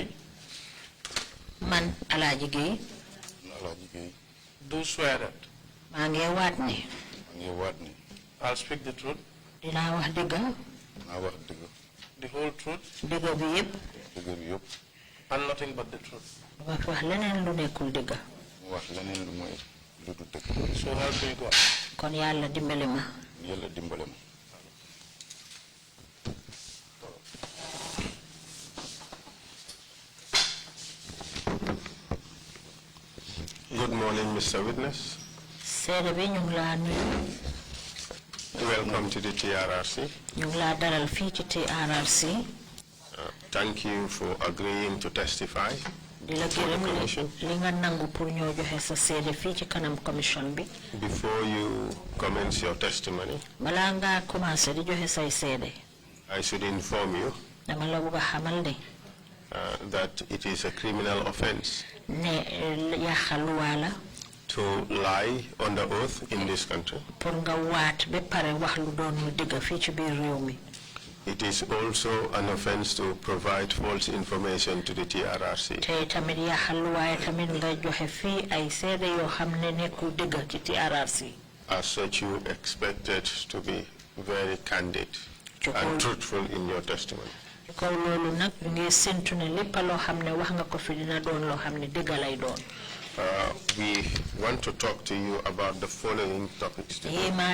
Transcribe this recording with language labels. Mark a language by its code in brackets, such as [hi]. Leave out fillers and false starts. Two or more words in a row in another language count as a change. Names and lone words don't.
[wo] Man, Alagie Gaye. Alagie Gaye. [en] Do swear that. [wo] Mange watni. [en] I'll speak the truth. [wo] Dina wax dëgg. [en] The whole truth. [wo] Dëgg bi yépp. [en] And nothing but the truth. [wo] Wax leneen lu nekkul dëgg. [en] So help me God. [wo] Kon Yàlla dimbali ma. [en] Good morning, Mr. Witness. [wo] Seede bi ñu ngi laa nuyu. [en] Welcome to the TRRC. [wo] Ñu ngi laa dalal fii ci TRRC. [en] Thank you for agreeing to testify. [wo] Di la gërëm li nga nangu pour ñoo joxe sa seede fii ci kanam commission bi. [en] Before you commence your testimony, [wo] balaa nga commencé di joxe say seede. [en] I should inform you [wo] dama la bëgg a xamal ne. [en] That it is a criminal offense [wo] ne yàqal luwaa [en] to lie under oath in this country. [wo] Pour nga waat ba pare wax lu doon lu dëgg fii ci biir réew mi. [en] It is also an offense to provide false information to the TRRC. [wo] Te tamit yàqal luwaa tamit nga joxe fii ay seede yoo xam ne nekkul dëgg ci TRRC. [en] As such, you expected to be very candid and truthful in your testimony. We want to talk to you about the following topics today.